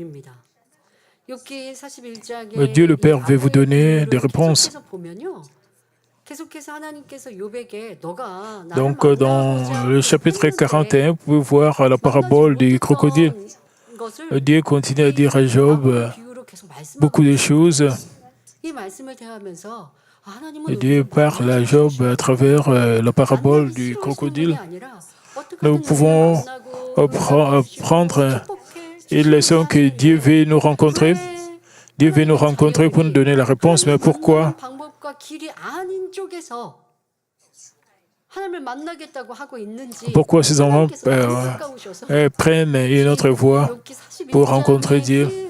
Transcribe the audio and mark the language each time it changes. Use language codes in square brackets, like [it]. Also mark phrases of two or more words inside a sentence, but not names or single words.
[fr] Dieu le Père veut vous donner des réponses. Donc, dans le chapitre 41, vous pouvez voir la parabole du crocodile. Dieu continue à dire à Job, [ko] 계속 말씀하고 [fr] beaucoup de choses. [ko] 이 말씀을 대하면서 [fr] Et Dieu parle à Job à travers la parabole du crocodile. Nous pouvons prendre une leçon que Dieu veut nous rencontrer. Dieu veut nous rencontrer pour nous donner la réponse. Mais pourquoi? Pourquoi ces enfants prennent une autre voie pour rencontrer Dieu?